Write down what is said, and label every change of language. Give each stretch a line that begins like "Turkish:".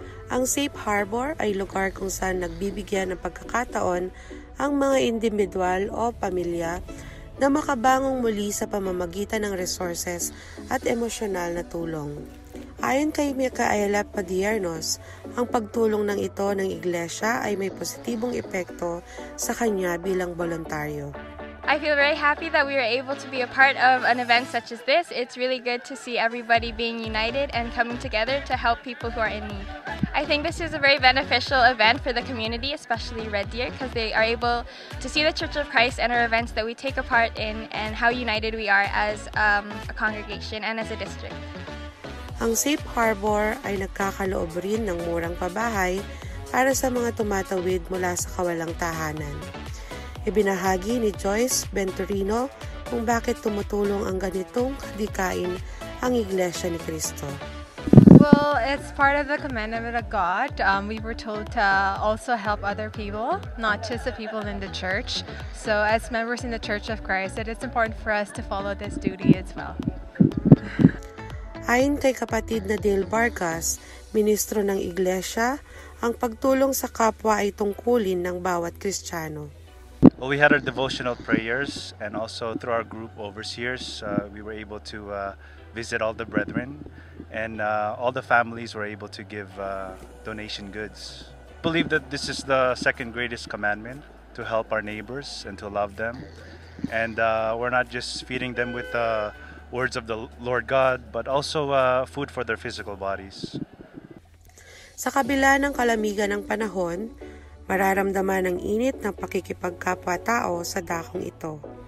Filipino: Ang Safe Harbor ay lugar kung saan nagbibigyan ng pagkakataon ang mga individual o pamilya na makabangong muli sa pamamagitan ng resources at emosyonal na tulong. Ayon kay AGILA, ang pagtulong ng ito ng iglesia ay may positibong epekto sa kanya bilang voluntaryo.
English: I feel very happy that we were able to be a part of an event such as this. It's really good to see everybody being united and coming together to help people who are in need. I think this is a very beneficial event for the community, especially Red Deer, because they are able to see the Church of Christ and our events that we take a part in and how united we are as a congregation and as a district.
Filipino: Ang Safe Harbor ay nagkakaloob rin ng murang pabahay para sa mga tumatawid mula sa kawalang tahanan. Ibinahagi ni Joyce Venturino kung bakit tumutulong ang ganitong kadikain ang Iglesia ni Cristo.
English: Well, it's part of the commandment of God. We were told to also help other people, not just the people in the church. So as members in the Church of Christ, it is important for us to follow this duty as well.
Filipino: Ayon kay kapatid na Dale Vargas, ministro ng Iglesia, ang pagtulong sa kapwa ay tungkulin ng bawat Kristiyano.
English: Well, we had our devotional prayers, and also through our group overseers, we were able to visit all the brethren, and all the families were able to give donation goods. I believe that this is the second greatest commandment, to help our neighbors and to love them. And we're not just feeding them with words of the Lord God, but also food for their physical bodies.
Filipino: Sa kabila ng kalamigan ng panahon, mararamdaman ang init ng pakikipagkapwa-tao sa dakong ito.